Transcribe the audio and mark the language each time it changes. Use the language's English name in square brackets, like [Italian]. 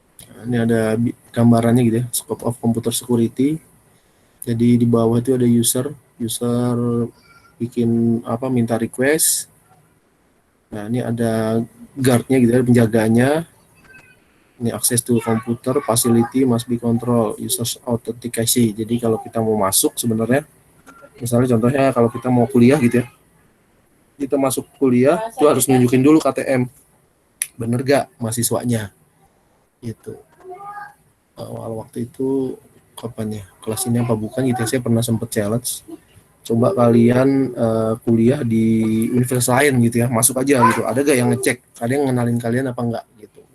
[Indonesian] Nah, ini ada gambarannya gitu ya, [English] scope of computer security. [Indonesian] Jadi di bawah itu ada user bikin minta request. Nah, ini ada guardnya gitu ya, penjaganya. [English] Ini access to computer facility must be control users authentication. [Indonesian] Jadi kalau kita mau masuk sebenarnya, misalnya contohnya kalau kita mau kuliah gitu ya, kita masuk kuliah itu harus nunjukin dulu KTM, bener gak mahasiswanya gitu. Awal waktu itu kapan ya, kelas ini apa bukan gitu ya, saya pernah sempet challenge, coba kalian kuliah di universitas lain gitu ya, masuk aja gitu, ada gak yang ngecek, ada yang ngenalin kalian apa enggak gitu.